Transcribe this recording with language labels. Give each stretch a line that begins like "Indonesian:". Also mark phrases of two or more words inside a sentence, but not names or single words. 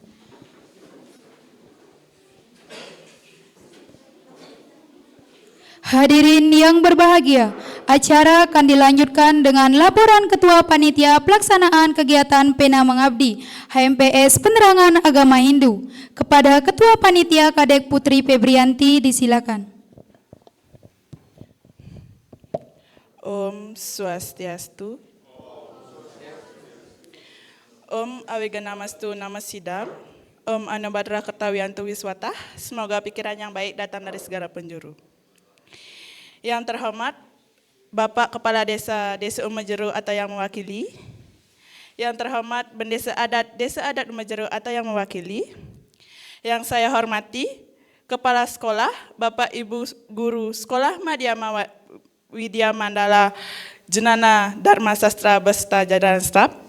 Indonesian: Hadirin yang berbahagia, acara akan dilanjutkan dengan laporan Ketua Panitia Pelaksanaan Kegiatan Pena Mengabdi HMPS Penerangan Agama Hindu. Kepada Ketua Panitia Kadek Putri Febrianti disilakan.
Sanskrit: Om Swastiastu. Om Awiganamastu Namasidam. Om Anubhadra Kertawiyantu Wiswata.
Indonesian: Semoga pikiran yang baik datang dari segala penjuru. Yang terhormat Bapak Kepala Desa Umajeru atau yang mewakili. Yang terhormat Bendesa Adat Umajeru atau yang mewakili. Yang saya hormati Kepala Sekolah Bapak Ibu Guru Sekolah Madya Widya Mandala Jenana Dharma Sastra beserta jajaran staf.